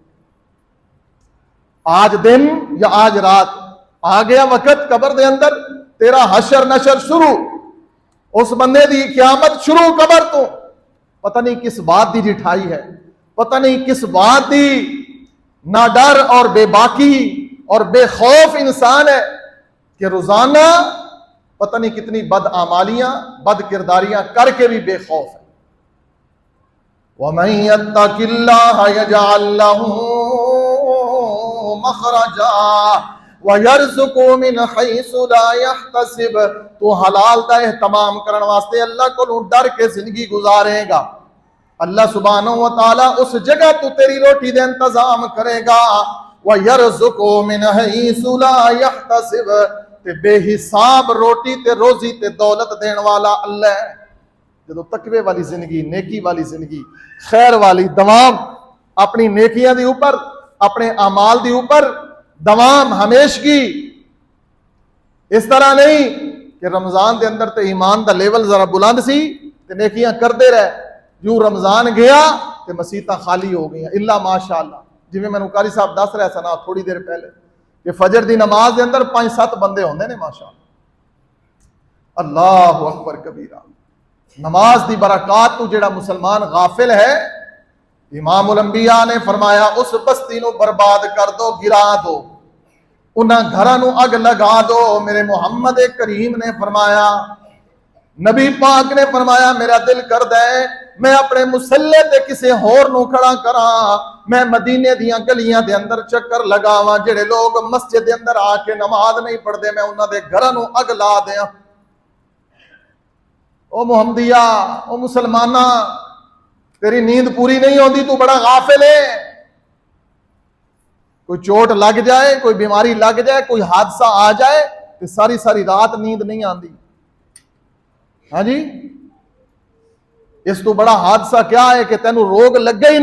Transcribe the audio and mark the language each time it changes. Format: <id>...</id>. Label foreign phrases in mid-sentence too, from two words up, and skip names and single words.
<pa>آج دن یا آج رات آ گیا وقت قبر دے اندر تیرا حشر نشر شروع اس بندے دی قیامت شروع قبر تو پتہ نہیں کس بات دی جٹھائی ہے پتہ نہیں کس بات دی نہ ڈر اور بے باکی اور بے خوف انسان ہے کہ روزانہ پتہ نہیں کتنی بد اعمالیاں بد کرداریاں کر کے بھی بے خوف ہے</pa> <ar>وَمَن يَتَّقِ اللَّهَ يَجْعَل لَّهُ مَخْرَجًا وَيَرْزُقْهُ مِنْ حَيْثُ لَا يَحْتَسِبُ</ar> <pa>تو حلال دا اہتمام کرن واسطے اللہ کو ڈر کے زندگی گزارے گا اللہ سبحانہ و تعالی اس جگہ تو تیری روٹی دے انتظام کرے گا</pa> <ar>وَيَرْزُقْهُ مِنْ حَيْثُ لَا يَحْتَسِبُ</ar> <pa>تے بے حساب روٹی تے روزی تے دولت دین والا اللہ ہے جدو تقوی والی زندگی نیکی والی زندگی خیر والی دوام اپنی نیکیاں دی اوپر اپنے اعمال دی اوپر دوام ہمیشگی اس طرح نہیں کہ رمضان دے اندر تے ایمان دا لیول ذرا بلند سی تے نیکیاں کردے رہے جو رمضان گیا تے مسیتاں خالی ہو گئیں</pa> <ar>الا ماشاءاللہ</ar> <pa>جی میں نے قاری صاحب دس رہا سنا تھوڑی دیر پہلے کہ فجر دی نماز دے اندر 5-7 بندے ہوندے نے ماشاءاللہ</pa> <ar>اللہ اکبر کبیرہ</ar> <pa>نماز دی برکات تو جڑا مسلمان غافل ہے امام الانبیاء نے فرمایا اس بستی نو برباد کر دو گرا دو انہاں گھراں نو اگ لگا دو میرے محمد کریم نے فرمایا نبی پاک نے فرمایا میرا دل کردا ہے میں اپنے مسلح تے کسے ہور نو کھڑا کراں میں مدینے دیاں گلیاں دے اندر چکر لگاواں جڑے لوگ مسجد دے اندر آ کے نماز نہیں پڑھدے میں انہاں دے گھراں نو اگ لا دیاں او محمدیہ او مسلمانہ تیری نیند پوری نہیں ہوندی تو بڑا غافل ہے کوئی چوٹ لگ جائے کوئی بیماری لگ جائے کوئی حادثہ آ جائے تو ساری ساری رات نیند نہیں آندی ہاں جی اس تو بڑا حادثہ کیا ہے کہ تینوں روگ لگا ہی</pa>